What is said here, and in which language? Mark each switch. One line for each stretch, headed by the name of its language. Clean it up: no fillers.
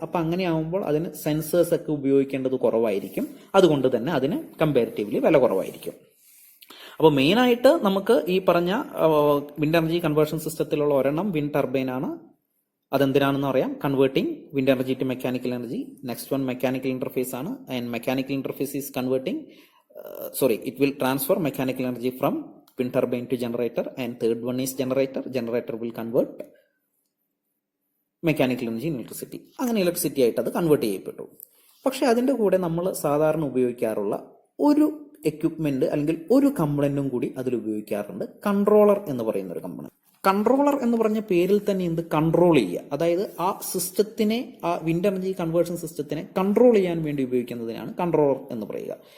Malayalam: അപ്പൊ അങ്ങനെ ആവുമ്പോൾ അതിന് സെൻസേഴ്സ് ഒക്കെ ഉപയോഗിക്കേണ്ടത് കുറവായിരിക്കും. അതുകൊണ്ട് തന്നെ അതിന് കമ്പാരിറ്റീവ്ലി വില കുറവായിരിക്കും. അപ്പോൾ മെയിനായിട്ട് നമുക്ക് ഈ പറഞ്ഞ വിൻഡ് എനർജി കൺവേർഷൻ സിസ്റ്റത്തിലുള്ള ഒരെണ്ണം വിൻഡ് ടർബൈൻ ആണ്. അതെന്തിനാണെന്ന് അറിയാം.
English: Converting wind energy to mechanical energy. Next one mechanical interface
Malayalam: ആണ്.
English: And mechanical interface is converting it will transfer mechanical energy from wind turbine to generator. And third one is generator will convert mechanical energy in electricity.
Malayalam: അങ്ങനെ electricity ആയിട്ട് അത് convert ചെയ്യപ്പെട്ടു. പക്ഷെ അതിന്റെ കൂടെ നമ്മൾ സാധാരണ ഉപയോഗിക്കാറുള്ള ഒരു എക്യുപ്മെന്റ് അല്ലെങ്കിൽ ഒരു കമ്പണന്റും കൂടി അതിൽ ഉപയോഗിക്കാറുണ്ട്. കൺട്രോളർ എന്ന് പറയുന്ന ഒരു കമ്പണന്റ്. കൺട്രോളർ എന്ന് പറഞ്ഞ പേരിൽ തന്നെ എന്ത്? കൺട്രോൾ ചെയ്യുക. അതായത് ആ സിസ്റ്റത്തിനെ, ആ വിൻഡ് എനർജി കൺവേർഷൻ സിസ്റ്റത്തിനെ കൺട്രോൾ ചെയ്യാൻ വേണ്ടി ഉപയോഗിക്കുന്നതിനാണ് കൺട്രോളർ എന്ന് പറയുക.